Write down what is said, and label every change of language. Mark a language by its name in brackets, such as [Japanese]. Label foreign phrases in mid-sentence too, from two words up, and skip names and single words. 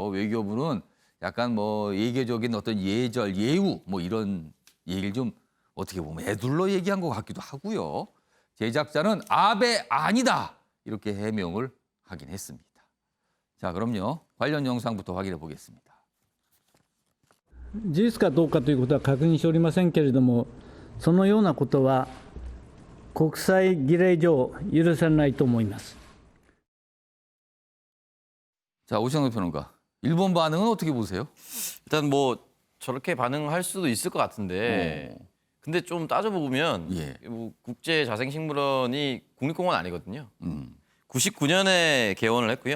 [Korean] 외교부는 약간 뭐 예계적인 어떤 예절, 예우 뭐 이런 얘기를 좀 어떻게 보면 애둘러 얘기한 것 같기도 하고요. 제작자는 아베 아니다 이렇게 해명을 하긴 했습니다. 자, 그럼요. 관련 영상부터 확인해 보겠습니다. [Japanese] 事実かどうかということは確認しておりませんけれども、そのようなことは国際儀礼上許されないと思います。 [Korean] 자, 오창석 평론가. 일본 반응은 어떻게 보세요? 일단 뭐 저렇게 반응할 수도 있을 것 같은데 근데 좀 따져보면 예. 뭐 국제자생식물원이 국립공원 아니거든요. 99년에 개원을 했고요.